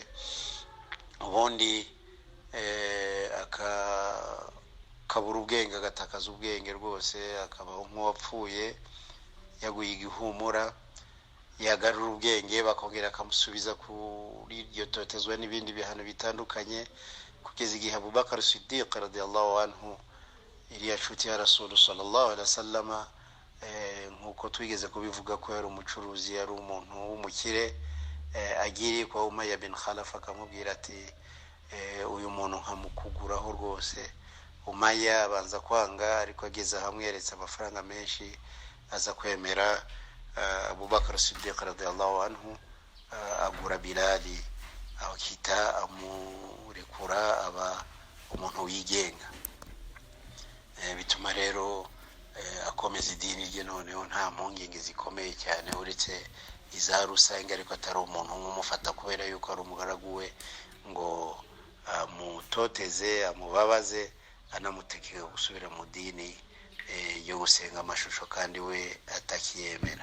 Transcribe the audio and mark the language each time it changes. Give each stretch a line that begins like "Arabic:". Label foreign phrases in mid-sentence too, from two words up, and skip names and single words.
Kinyarwanda: Ubundi akabura ubwenge, agatakaza ubwenge rwose, akabaho nk'uwapfuye yaguye igihumura. Yagarura ubwenge bakongera akamusubiza kuri iryo totezwa n'ibindi bihano bitandukanye, kugeza igihe Abubakar Siddiq
Arabic: رضي الله عنه,
Kinyarwanda: iriya nshuti ya
Arabic: رسول صلى الله عليه وسلم,
Kinyarwanda: nkuko twigeze kubivuga ko yari umucuruzi, yari umuntu w'umukire, agiriye kwa Umayya bin Khalaf akamubwira ati uyu muntu nkamukuguraho rwose. Umayya abanza kwanga, ariko ageze hamwe yeretse amafaranga menshi aza kwemera. Abubakar Siddiq
Arabic: رضي الله عنه
Kinyarwanda: agura Bilali, akita amurekura, aba umuntu wigenga. Bituma rero akomeza idini rye noneho nta mpungenge zikomeye cyane, uretse iza rusange, ariko atari umuntu umufata kubera yuko ari umugaragu we ngo amutoteze, amubabaze, anamutegeka gusubira mu dini yo gusenga amashusho kandi we atakiyemera.